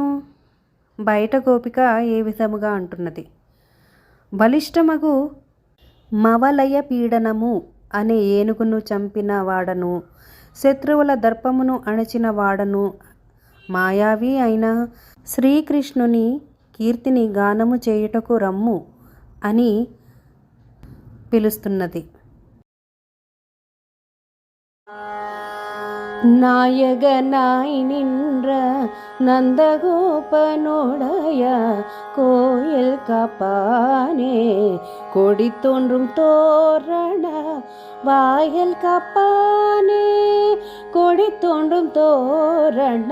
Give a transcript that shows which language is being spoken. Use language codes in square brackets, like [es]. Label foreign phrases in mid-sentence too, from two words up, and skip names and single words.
[te] బయట గోపిక ఏ విధముగా అంటున్నది: బలిష్టమగు మవలయ పీడనము అనే ఏనుగును చంపిన వాడను, శత్రువుల దర్పమును అణచిన వాడను, మాయావి అయిన శ్రీకృష్ణుని కీర్తిని గానము చేయుటకు రమ్ము అని పిలుస్తున్నది. [ta] நாயகனாய் நின்ற நந்தகோபனுடைய கோயில் காப்பானே, கொடி தோன்றும் தோரண வாயில் காப்பானே, கொடி தோன்றும் தோரண